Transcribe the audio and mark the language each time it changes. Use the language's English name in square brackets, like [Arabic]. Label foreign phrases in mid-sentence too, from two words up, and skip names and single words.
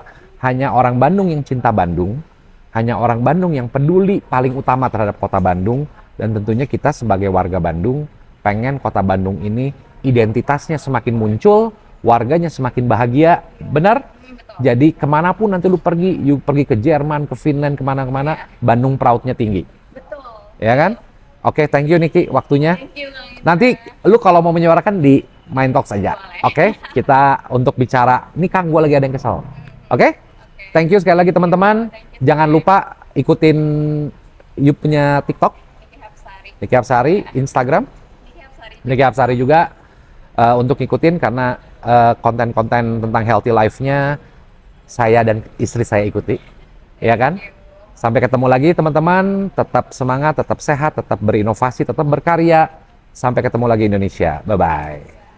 [Indonesian] Hanya orang Bandung yang cinta Bandung, hanya orang Bandung yang peduli paling utama terhadap kota Bandung, dan tentunya kita sebagai warga Bandung pengen kota Bandung ini identitasnya semakin muncul, warganya semakin bahagia, benar? Betul. Jadi kemanapun nanti lu pergi ke Jerman, ke Finland, kemana-kemana, Bandung proudnya tinggi, Betul. ya kan? Oke, [English] thank you Niki waktunya. Thank you, [Indonesian] Kang Indra. Nanti lu kalau mau menyuarakan di Mind Talk saja, Boleh. oke? Kita untuk bicara, ini Kang gue lagi ada yang kesel, oke? [English] Thank you [Indonesian] sekali lagi teman-teman. Jangan lupa ikutin Yup punya TikTok, Niki Hapsari. Niki Hapsari, Instagram, Niki Hapsari. Niki Hapsari juga untuk ngikutin karena konten-konten tentang [English] healthy life-nya [Indonesian] saya dan istri saya ikuti, ya kan? Sampai ketemu lagi teman-teman, tetap semangat, tetap sehat, tetap berinovasi, tetap berkarya. Sampai ketemu lagi Indonesia, bye-bye.